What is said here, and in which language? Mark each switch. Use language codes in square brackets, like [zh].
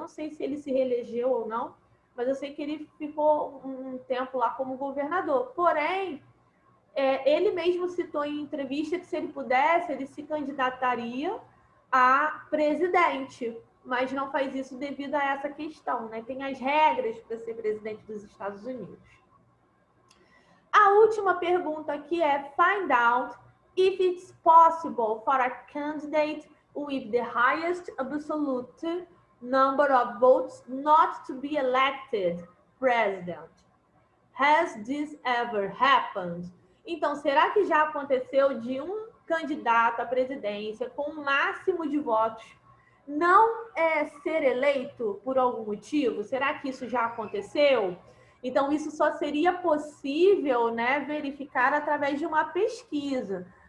[pt] Eu não sei se ele se reelegeu ou não, mas eu sei que ele ficou um tempo lá como governador. Porém, ele mesmo citou em entrevista que se ele pudesse, ele se candidataria a presidente, mas não faz isso devido a essa questão, né? Tem as regras para ser presidente dos Estados Unidos. A última pergunta aqui é: [en] find out if it's possible for a candidate with the highest absolute number of votes not to be elected president. Has this ever happened? [pt] Então, será que já aconteceu de um candidato à presidência com o máximo de votos não ser eleito por algum motivo? Será que isso já aconteceu? Então, isso só seria possível, né, verificar através de uma pesquisa.